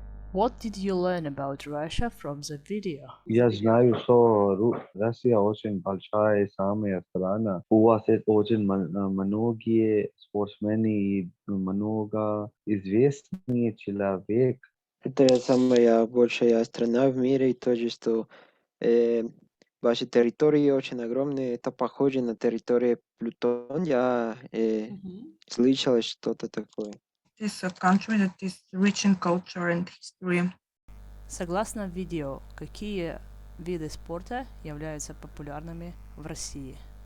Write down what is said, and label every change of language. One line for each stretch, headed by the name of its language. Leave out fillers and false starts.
English: What did you learn about Russia from the video?
Russian: Я знаю, что Россия очень большая, самая страна. У вас очень многие спортсмены и много известный человек. Это самая большая страна в мире, и то же, что ваши территории очень огромные. Это похоже на территорию Плутон. Я слышал что-то такое.
English: It is a country that is rich in culture and history.
Russian: Согласно видео, какие виды спорта являются популярными в России?